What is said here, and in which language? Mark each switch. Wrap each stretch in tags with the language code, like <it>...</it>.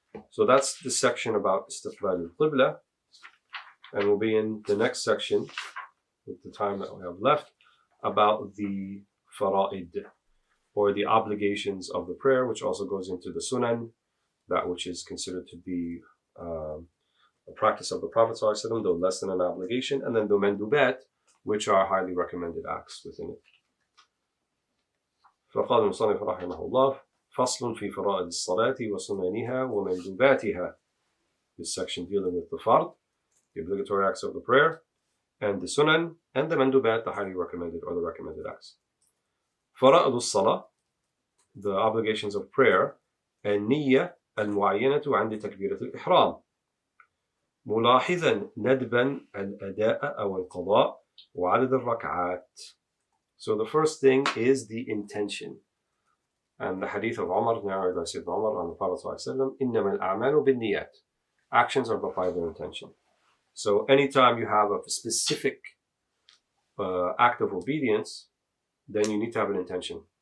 <en>So that's the section about Istiqbal al-Qibla, and we'll be in the next section with the time that we have left about the fara'id, or the obligations of the prayer, which also goes into the sunan, that which is considered to be a practice of the Prophet ﷺ, though less than an obligation, and then the mandubat, which are highly recommended acts within it.</en> <ar>فقال المصنف رحمه الله فصل في فرائض الصلاة وسننها ومندوباتها.</ar> <en>This section dealing with the fard, the obligatory acts of the prayer, and the sunan, and the mandubat, the highly recommended or the recommended acts.</en> <ar>فرائض الصلاة,</ar> <en>the obligations of prayer,</en> <ar>النية المعينة عند تكبيرة الإحرام ملاحظا ندبا الأداء أو القضاء وعدد الركعات.</ar> <en>So the first thing is the intention. And the hadith of Umar, narrated by Sayyidina Umar on the Prophet ﷺ,</en> <ar>إِنَّمَا الْأَعْمَالُ بِالنِّيَّاتِ.</ar> <en>Actions are by their intention. So anytime you have a specific act of obedience, then you need to have an intention.</en>